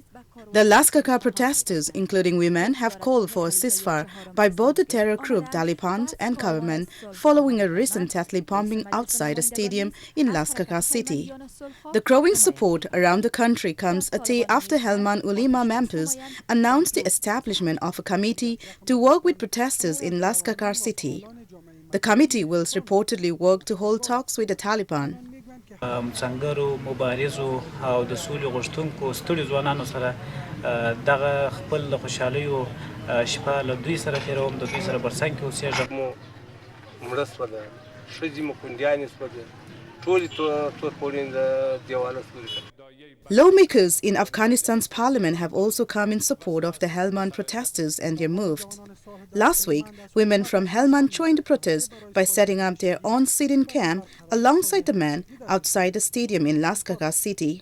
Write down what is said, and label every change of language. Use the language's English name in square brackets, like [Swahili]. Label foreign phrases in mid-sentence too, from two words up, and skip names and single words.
[English] The Lashkar protesters, including women, have called for a ceasefire by both the terror group Taliban and government following a recent deadly bombing outside a stadium in Lashkar city. The growing support around the country comes a day after Helmand Ulema members announced the establishment of a committee to work with protesters in Lashkar city. The committee will reportedly work to hold talks with the Taliban. [Pashto] څنګهرو مبارزو او د سولې غوښتونکو ستړي ځوانانو سره دغه خپل خوشحالیو شپه له دوی سره تېروم د دوی سره برڅنګ کې اوسېږم مړه شوله ښځې مو کونډیانې شولې ټولې تورپوړې د دیواله سوري. [English] Lawmakers in Afghanistan's parliament have also come in support of the Helmand protesters and their moves. Last week, women from Helmand joined the protest by setting up their own sit-in camp alongside the men outside the stadium in Lashkar city.